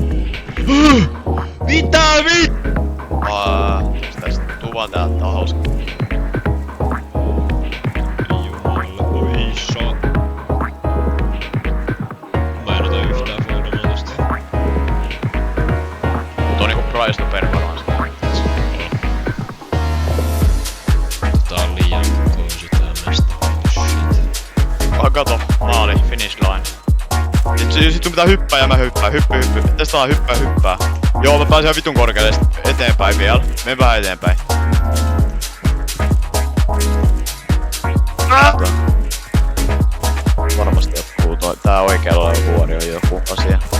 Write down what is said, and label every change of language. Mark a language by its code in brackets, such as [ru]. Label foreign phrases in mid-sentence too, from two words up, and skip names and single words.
[fi] Mitä vit? Tästä tuvan täältä on hauska. [en] Oi shot. [fi] Mä en ota yhtään foidamaan tosta. Mut on niinku [en] price to performance. [fi] Tää on liian koisu tää mesta. Kato, maali, [en] finish line. [fi] Sit sun pitää hyppää ja mä hyppään. Hyppy. Testaan hyppää. Joo, mä pääsen ihan vitun korkealle eteenpäin vielä. Mene vähän eteenpäin. Varmasti joku tää oikealla oleva vuori on joku asia.